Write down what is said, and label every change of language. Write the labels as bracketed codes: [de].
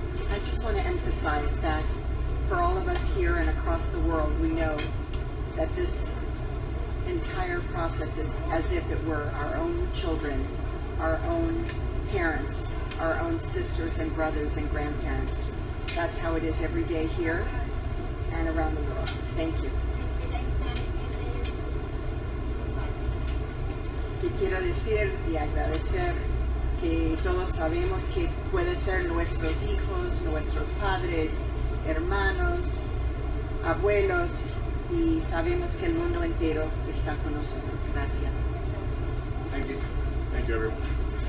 [en] I just want to emphasize that for all of us here and across the world, we know that this entire process is as if it were our own children, our own parents, our own sisters and brothers and grandparents. That's how it is every day here and around the world. Thank you. [es] Que quiero decir y agradecer que todos sabemos que puede ser nuestros hijos, nuestros padres, hermanos, abuelos, y sabemos que el mundo entero está con nosotros. Gracias. [en] Thank you. Thank you, everyone.